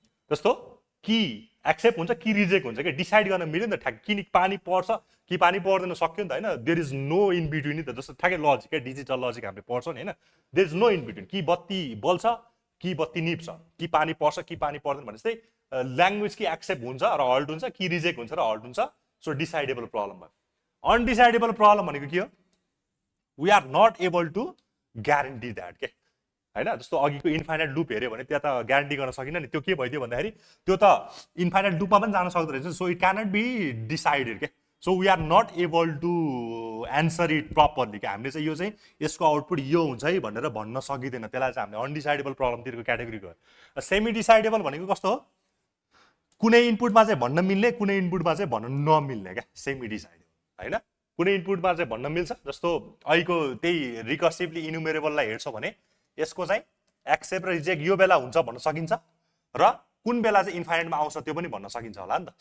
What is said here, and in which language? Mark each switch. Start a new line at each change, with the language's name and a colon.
Nepali: जस्तो कि एक्सेप्ट हुन्छ कि रिजेक्ट हुन्छ कि डिसाइड गर्न मिल्यो नि त ठ्याक्कै, कि पानी पर्छ कि पानी पर्दैन सक्यो नि त होइन,
English: there is no in between
Nepali: नि त। जस्तो ठ्याक्कै लजिक क्या, डिजिटल लजिक हामीले पढ्छौँ नि होइन,
English: there is no in between,
Nepali: कि बत्ती बल्छ कि बत्ती निप्छ, कि पानी पर्छ कि पानी पर्दैन भने जस्तै ल्याङ्ग्वेज कि एक्सेप्ट हुन्छ र हल्ट हुन्छ कि रिजेक्ट हुन्छ र हल्ट हुन्छ। सो डिसाइडेबल प्रब्लम भयो। अनडिसाइडेबल प्रब्लम भनेको के हो,
English: we are not able to guarantee that
Nepali: के होइन। जस्तो अघिको इन्फाइनाइट लुप हेऱ्यो भने त्यहाँ त ग्यारेन्टी गर्न सकिनँ नि, त्यो के भइदियो भन्दाखेरि त्यो त इन्फाइनाइट लुपमा पनि जान सक्दो रहेछ।
English: So it cannot be decided के, so we are not able to answer it properly क्या।
Nepali: हामीले चाहिँ यो चाहिँ यसको आउटपुट यो हुन्छ है भनेर भन्न सकिँदैन, त्यसलाई चाहिँ हामीले अनडिसाइडेबल प्रब्लमतिरको क्याटेगोरी गयो। सेमी डिसाइडेबल भनेको कस्तो हो, कुनै इनपुटमा चाहिँ भन्न मिल्ने, कुनै इनपुटमा चाहिँ भन्न नमिल्ने क्या, सेमी डिसाइडेबल होइन। कुनै इनपुटमा चाहिँ भन्न मिल्छ, जस्तो अहिलेको त्यही रिकर्सिभली इनुमेरेबललाई हेर्छौँ भने यसको चाहिँ एक्सेप्ट र रिजेक्ट यो बेला हुन्छ भन्न सकिन्छ र कुन बेला चाहिँ इन्फाइनाइटमा आउँछ त्यो पनि भन्न सकिन्छ होला नि त।